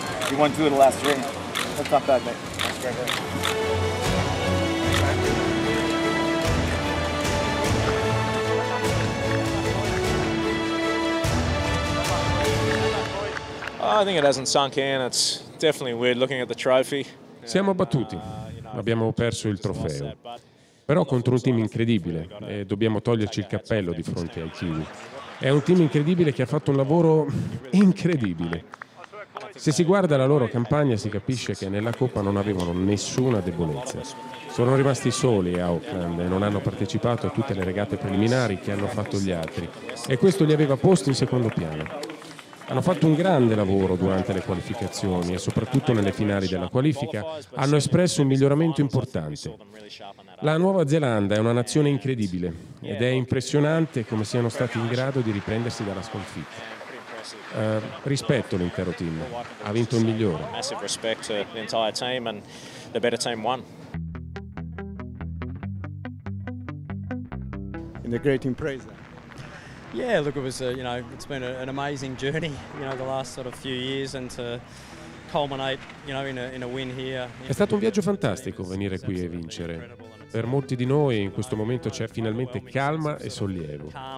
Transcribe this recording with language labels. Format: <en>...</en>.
<en>You won 2 of the last 3. That's not bad, mate. That's great. I think it hasn't sunk in. It's definitely weird looking at the trophy.</en> <it>Siamo abbattuti, abbiamo perso il trofeo, però contro un team incredibile e dobbiamo toglierci il cappello di fronte ai Kiwi. È un team incredibile che ha fatto un lavoro incredibile. Se si guarda la loro campagna si capisce che nella Coppa non avevano nessuna debolezza. Sono rimasti soli a Auckland e non hanno partecipato a tutte le regate preliminari che hanno fatto gli altri e questo li aveva posti in secondo piano. Hanno fatto un grande lavoro durante le qualificazioni e soprattutto nelle finali della qualifica hanno espresso un miglioramento importante. La Nuova Zelanda è una nazione incredibile ed è impressionante come siano stati in grado di riprendersi dalla sconfitta. Rispetto l'intero team, ha vinto il migliore.</it> <en>Massive respect to the entire team and the better team won. In the great impresa. Yeah, look, it was it's been an amazing journey, the last sort of few years, and to culminate, in a win here.</en> <it>È stato un viaggio fantastico venire qui e vincere. Per molti di noi in questo momento c'è finalmente calma e sollievo.</it>